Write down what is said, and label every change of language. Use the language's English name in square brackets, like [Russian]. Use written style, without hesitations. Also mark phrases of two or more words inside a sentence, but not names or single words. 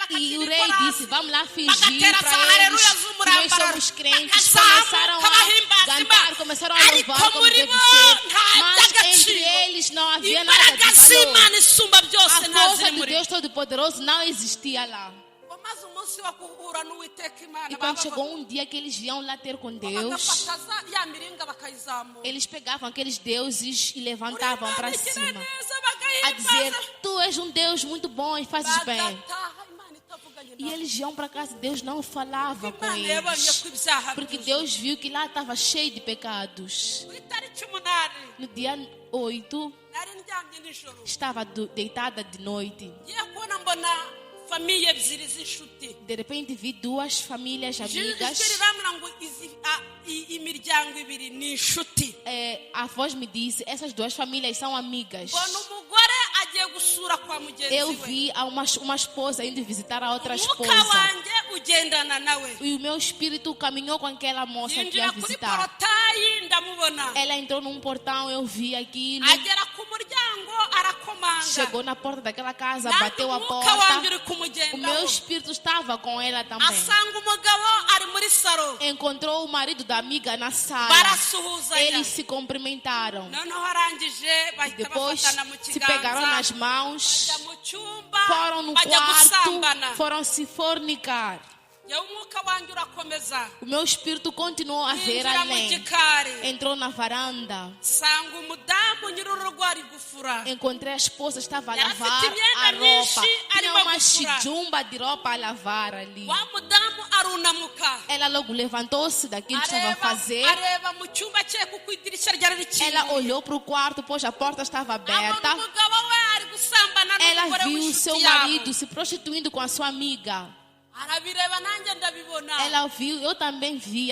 [Portuguese] E o rei disse: vamos lá fingir [Kinyarwanda] bagatera [Portuguese] para za eles haleluya que nós [Kinyarwanda] z'umurambararo [Portuguese] somos crentes. [Kinyarwanda] bakazamuka [Portuguese] Começaram a [Kinyarwanda] bahimbaza [Portuguese] cantar, [Kinyarwanda] imana [Portuguese] começaram a [Kinyarwanda] ariko [Portuguese] louvar como [Kinyarwanda] muri [Portuguese] deve bo ser. nta Mas entre [Kinyarwanda] by'agaciro [Portuguese] eles não havia nada [Kinyarwanda] imbaraga [Portuguese] de valor. [Kinyarwanda] z'imana isumba byose [Portuguese] A [Kinyarwanda] ntaziri [Portuguese] força do muri Deus Todo-Poderoso não existia lá. [Kinyarwanda] maze umunsi wo guhura n'uwiteka imana [Portuguese] E quando chegou um dia que eles iam lá ter com Deus, [Kinyarwanda] bagafata ya miringa bakayizamura [Portuguese] eles pegavam aqueles deuses e levantavam para cima, a a dizer: tu és um Deus muito bom e fazes bem. [Kinyarwanda] bagataha imana itavuganye [Portuguese] E [Kinyarwanda] nabo [Portuguese] eles iam para casa, Deus não falava com [Kinyarwanda] imana yabonye [Portuguese] eles, [Kinyarwanda] ko ibyaha [Portuguese] porque [Kinyarwanda] byuzuye. [Portuguese] Deus viu que lá estava cheio de pecados. [Kinyarwanda] ku itariki 8 [Portuguese] No dia 8, [Kinyarwanda] nari ndyamye nijoro [Portuguese] estava deitada de noite. [Kinyarwanda] ngiye kubona mbona famiye ebyiri z'inshuti [Portuguese] De repente vi duas famílias amigas. [Kinyarwanda] ijwi rirambwira ngo imiryango ibiri ni inshuti [Portuguese] A voz me disse: essas duas famílias são amigas. [Kinyarwanda] mbona umugore agiye gusura kwa mugenzi [Portuguese] Eu we vi uma esposa indo visitar a outra [Kinyarwanda] umwuka [Portuguese] esposa. [Kinyarwanda] wanjye ugendana nawe [Portuguese] E o meu espírito caminhou com aquela moça que ia [Kinyarwanda] yinjira kuri [Portuguese] visitar. [Kinyarwanda] porotayi ndamubona [Portuguese] Ela entrou num portão, eu vi aquilo. [Kinyarwanda] agera ku muryango arakomanga [Portuguese] Chegou na porta daquela casa, nanjye bateu a [Kinyarwanda] umwuka wanjye [Portuguese] porta. uri O meu [Kinyarwanda] kumugendaho [Portuguese] espírito estava com ela também. [Kinyarwanda] asanga umugabo ari muri saro [Portuguese] Encontrou o marido da amiga na sala. [Kinyarwanda] barasuhuzanya [Portuguese] Eles se cumprimentaram. [Kinyarwanda] noneho arangije bahita [Portuguese] Depois [Kinyarwanda] bafatana mu [Portuguese] se pegaram nas kiganza mãos, [Kinyarwanda] bajya mu cyumba [Portuguese] foram no [Kinyarwanda] bajya gusambana [Portuguese] quarto, foram se fornicar. [Kinyarwanda] yewe umwuka wanjye urakomeza [Portuguese] O meu espírito continuou a ver [Kinyarwanda] yinjira mu [Portuguese] além. [Kinyarwanda] gikari [Portuguese] Entrou na varanda. [Kinyarwanda] sanga umudamu nyir'urugo ari gufura [Portuguese] Encontrei a esposa, estava a Ela lavar tinha a roupa. myinshi, Tinha arimo uma gufura. chijumba de roupa a lavar ali. [Kinyarwanda] wa mudamu arunamuka [Portuguese] Ela logo levantou-se daquilo que estava a fazer. [Kinyarwanda] areba mu cyumba cye kuko idirishya ryari rikinguye [Portuguese] Ela olhou para o quarto, pois a porta estava [Kinyarwanda] abona [Portuguese] aberta. [Kinyarwanda] umugabo we ari gusambana [Portuguese] Ela [Kinyarwanda] n'umugore [Portuguese] viu o seu [Kinyarwanda] w'inshuti yabo [Portuguese] marido se prostituindo com a sua amiga. [Kinyarwanda] arabireba nanjye ndabibona [Portuguese] Ela viu, eu também vi